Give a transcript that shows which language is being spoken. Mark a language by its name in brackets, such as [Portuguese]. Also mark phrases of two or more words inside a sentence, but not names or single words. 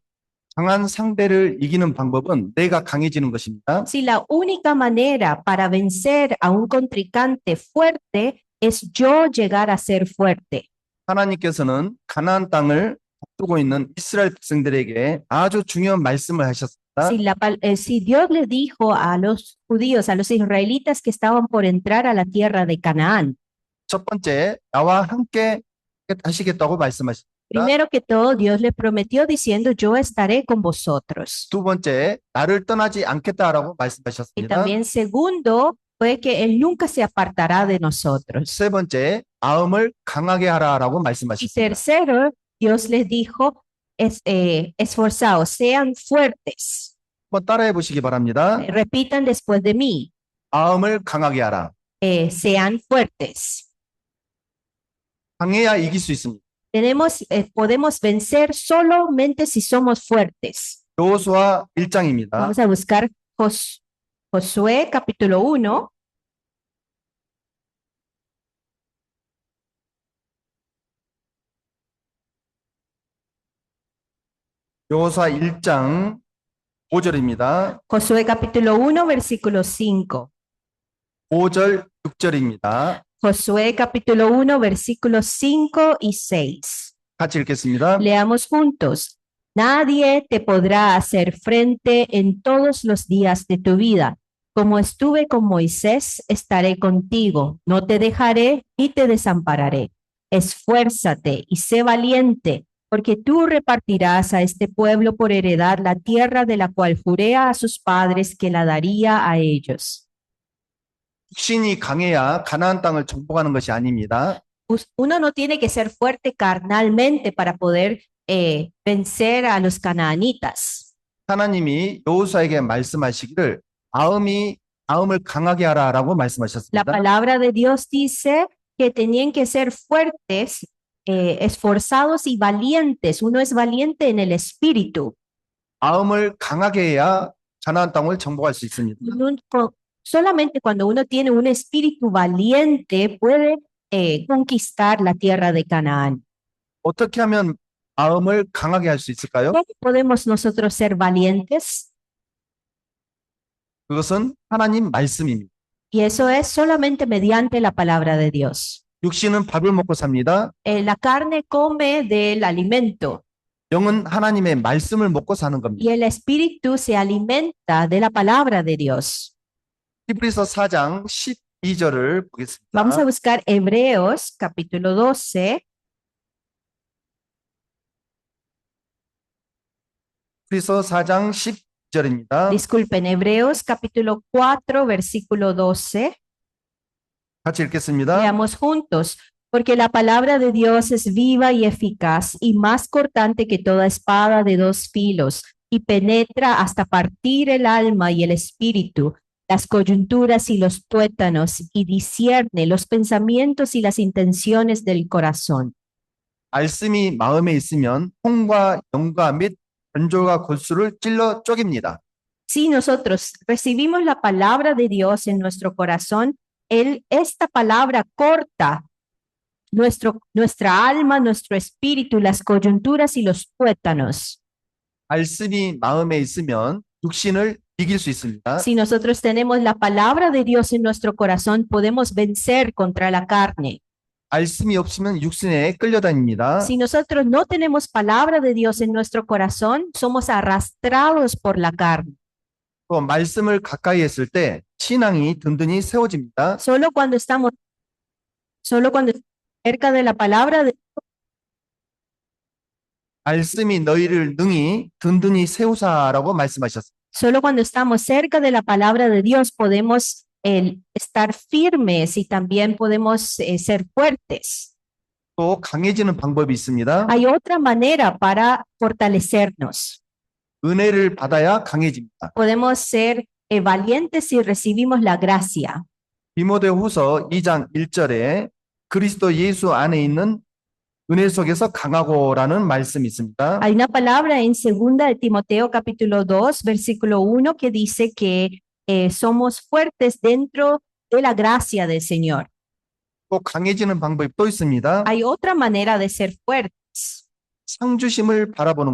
[Korean] 강한 상대를 이기는 방법은 내가 강해지는 것입니다. [Spanish] Si la única manera para vencer a un contrincante fuerte es yo llegar a ser fuerte. [Korean] 하나님께서는 가나안 땅을 앞두고 있는 이스라엘 백성들에게 아주 중요한 말씀을 하셨습니다. [Spanish] Si Dios le dijo a los judíos, a los israelitas que estaban por entrar a la tierra de Canaán, [Korean] 첫 번째, 나와 함께 하시겠다고 말씀하십니다. [Spanish] primero que todo, Dios le prometió diciendo, yo estaré con vosotros. [Korean] 두 번째, 나를 떠나지 않겠다라고 [Spanish] Y [Korean] 말씀하셨습니다. [Spanish] también segundo, fue que Él nunca se apartará de nosotros. [Korean] 세 번째, 마음을 강하게 하라라고 [Spanish] Y [Korean] 말씀하셨습니다. [Spanish] tercero, Dios les dijo, esforzaos, sean fuertes. [Korean] 한번 따라해 보시기 바랍니다. [Spanish] Repitan después de mí, [Korean] 마음을 강하게 하라. [Spanish] sean fuertes. [Korean] 강해야 이길 수 있습니다. [Spanish] Podemos vencer solamente si somos fuertes. [Korean] 여호수아 1장입니다. [Spanish] Vamos a buscar Josué capítulo 1. [Korean] 여호수아 1장 5절입니다. [Spanish] Josué capítulo 1, versículo 5. [Korean] 5절, 6절입니다. [Spanish] Josué capítulo 1, versículos 5 y 6. [Korean] 같이 읽겠습니다. [Spanish] Leamos juntos. Nadie te podrá hacer frente en todos los días de tu vida. Como estuve con Moisés, estaré contigo. No te dejaré ni te desampararé. Esfuérzate y sé valiente, porque tú repartirás a este pueblo por heredad la tierra de la cual juré a sus padres que la daría a ellos. [Korean] 육신이 강해야 가나안 땅을 정복하는 것이 아닙니다. [Spanish] Uno no tiene que ser fuerte carnalmente para poder vencer a los canaanitas. [Korean] 하나님이 여호수아에게 말씀하시기를 마음을 강하게 하라라고 [Spanish] La [Korean] 말씀하셨습니다. [Spanish] palabra de Dios dice que tenían que ser fuertes, esforzados y valientes. Uno es valiente en el espíritu. [Korean] 마음을 강하게 해야 가나안 땅을 정복할 수 있습니다. [Spanish] Solamente cuando uno tiene un espíritu valiente puede conquistar la tierra de Canaán. [Korean] 어떻게 하면 마음을 강하게 할 수 있을까요? [Spanish] ¿Cómo podemos nosotros ser valientes? [Korean] 그것은 하나님 말씀입니다. [Spanish] Y eso es solamente mediante la palabra de Dios. [Korean] 육신은 밥을 먹고 삽니다. [Spanish] La carne come del alimento [Korean] 영은 하나님의 말씀을 먹고 사는 겁니다. [Spanish] y el espíritu se alimenta de la palabra de Dios. [Korean] 히브리서 4장 12절을 [Spanish] Vamos a [Korean] 보겠습니다. [Spanish] buscar Hebreos capítulo 12, [Korean] 히브리서 4장 12절입니다. [Spanish] disculpen, Hebreos capítulo 4, versículo 12. [Korean] 같이 읽겠습니다. [Spanish] Leamos juntos. Porque la palabra de Dios es viva y eficaz y más cortante que toda espada de dos filos y penetra hasta partir el alma y el espíritu, las coyunturas y los tuétanos y discierne los pensamientos y las intenciones del corazón. [Korean] 말씀이 마음에 있으면 혼과 영과 및 관절과 골수를 찔러 쪼깁니다. [Spanish] Si nosotros recibimos la palabra de Dios en nuestro corazón, esta palabra corta nuestra alma, nuestro espíritu, las coyunturas y los tuétanos. [Korean] 말씀이 마음에 있으면 육신을 이길 수 있습니다. [Spanish] Si nosotros tenemos la palabra de Dios en nuestro corazón, podemos vencer contra la carne. [Korean] 말씀이 없으면 육신에 끌려다닙니다. [Spanish] Si nosotros no tenemos palabra de Dios en nuestro corazón, somos arrastrados por la carne. [Korean] 또 말씀을 가까이 했을 때 신앙이 든든히 세워집니다. [Spanish] Solo cuando estamos cerca de la palabra de [Korean] 말씀이 너희를 능히 든든히 세우사라고 말씀하셨습니다. [Spanish] Solo cuando estamos cerca de la palabra de Dios podemos estar firmes y también podemos ser fuertes. [Korean] 또 강해지는 방법이 있습니다. [Spanish] Hay otra manera para fortalecernos. [Korean] 은혜를 받아야 강해집니다. [Spanish] Podemos ser valientes si recibimos la gracia. [Korean] 디모데후서 2장 1절에 그리스도 예수 안에 있는 은혜 속에서 강하고라는 말씀이 있습니다. [Spanish] Hay una palabra en 2 de Timoteo capítulo 2, versículo 1 que dice que somos fuertes dentro de la gracia del Señor. [Korean] 또 강해지는 방법이 또 있습니다. [Spanish] Hay otra manera de ser fuertes. [Korean] 상주심을 바라보는